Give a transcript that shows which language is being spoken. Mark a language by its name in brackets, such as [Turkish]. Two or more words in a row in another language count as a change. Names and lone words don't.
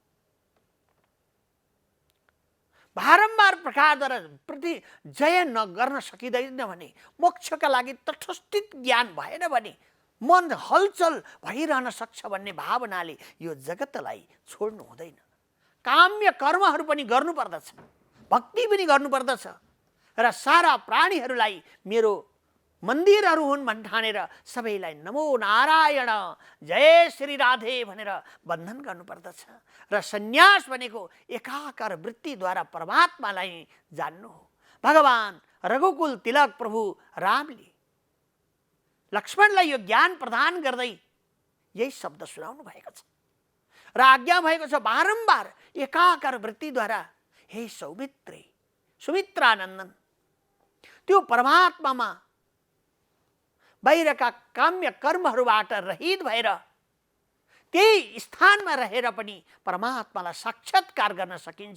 [Nepali] बारम्बार प्रकारद्वारा प्रति जय नगर्न सकिँदैन भने, मोक्षका लागि तटस्थित ज्ञान भएन भने मन हलचल भइरहन सक्छ भन्ने भावनाले यो जगतलाई छोड्नु हुँदैन। काम्य कर्महरू पनि गर्नुपर्दछ, भक्ति पनि गर्नुपर्दछ र सारा प्राणीहरूलाई मेरो मन्दिरहरू हुन् भन्ठानेर सबैलाई नमो नारायण जय श्री राधे भनेर बन्धन गर्नुपर्दछ। र सन्यास भनेको एकाकार वृत्तिद्वारा परमात्मालाई जान्नु हो। भगवान रघुकुल तिलक प्रभु रामले लक्ष्मणलाई यो ज्ञान प्रदान गर्दै यही शब्द सुनाउनु भएको छ र आज्ञा भएको छ बारम्बार एकाकार वृत्तिद्वारा [Sanskrit] हे सौमित्रे सुमित्रानन्दन [Nepali] त्यो परमात्मामा बाहिरका काम्य कर्महरूबाट रहित भएर त्यही स्थानमा रहेर पनि परमात्मालाई साक्षात्कार गर्न सकिन्छ।